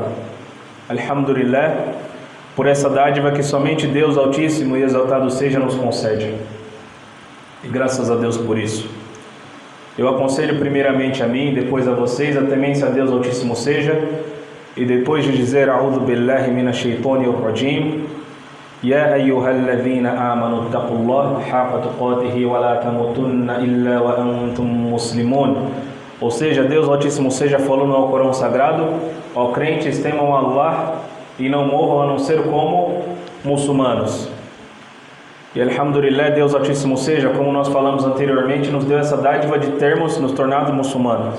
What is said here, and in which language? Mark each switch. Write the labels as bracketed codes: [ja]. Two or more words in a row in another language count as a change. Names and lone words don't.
[pt] Alhamdulillah por essa dádiva que somente Deus Altíssimo e exaltado seja nos concede. E graças a Deus por isso. Eu aconselho primeiramente a mim, depois a vocês, a temência a Deus Altíssimo seja, e depois de dizer [ar] أعوذ بالله من الشيطان الرجيم يا أيها الذين آمنوا اتقوا الله حق تقاته ولا تموتن إلا وأنتم مسلمون. [pt] Ou seja, Deus Altíssimo seja falou no Alcorão Sagrado: ó crentes, temam Allah e não morram a não ser como muçulmanos. E alhamdulillah, Deus Altíssimo seja, como nós falamos anteriormente, nos deu essa dádiva de termos nos tornado muçulmanos.